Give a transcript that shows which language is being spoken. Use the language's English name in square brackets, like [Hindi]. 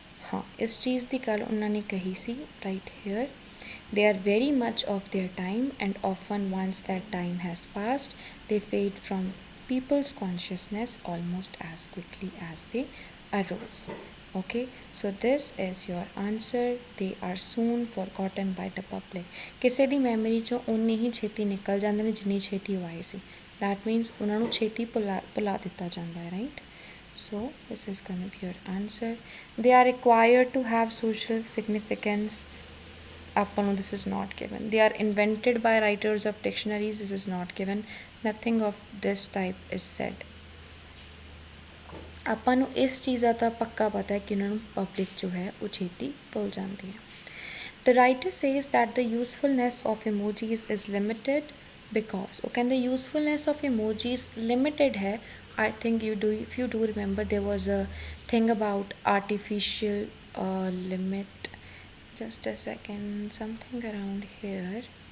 [Hindi] हाँ, इस चीज़ की गल उन्होंने कही सी, right hair. [English] they are very much of their time and often once that time has passed they fade from people's consciousness almost as quickly as they arose। okay, so this is your answer। they are soon forgotten by the public। [Punjabi] ਕਿਸੇ ਦੀ memory ਚੋਂ ਉਨੀ ਹੀ ਛੇਤੀ ਨਿਕਲ ਜਾਂਦੇ ਨੇ ਜਿੰਨੀ ਛੇਤੀ ਉਹ ਆਏ ਸੀ। that means ਉਹਨਾਂ ਨੂੰ ਛੇਤੀ ਭੁਲਾ ਦਿੱਤਾ ਜਾਂਦਾ ਹੈ, right? [English] So this is going to be your answer। they are required to have social significance। [Punjabi] ਆਪਾਂ ਨੂੰ [English] this is not given। they are invented by writers of dictionaries। this is not given। nothing of this type is said। [Punjabi] ਆਪਾਂ ਨੂੰ ਇਸ ਚੀਜ਼ ਦਾ ਤਾਂ ਪੱਕਾ ਪਤਾ ਹੈ ਕਿ ਉਹਨਾਂ ਨੂੰ ਪਬਲਿਕ ਜੋ ਹੈ ਉਹ ਛੇਤੀ ਭੁੱਲ ਜਾਂਦੀ ਹੈ। [English] the writer says that the usefulness of emojis is limited because [Punjabi] ਉਹ ਕਹਿੰਦੇ [English] usefulness of emojis limited ਹੈ। I think if you do remember there was a thing about artificial limit। just a second, something around here।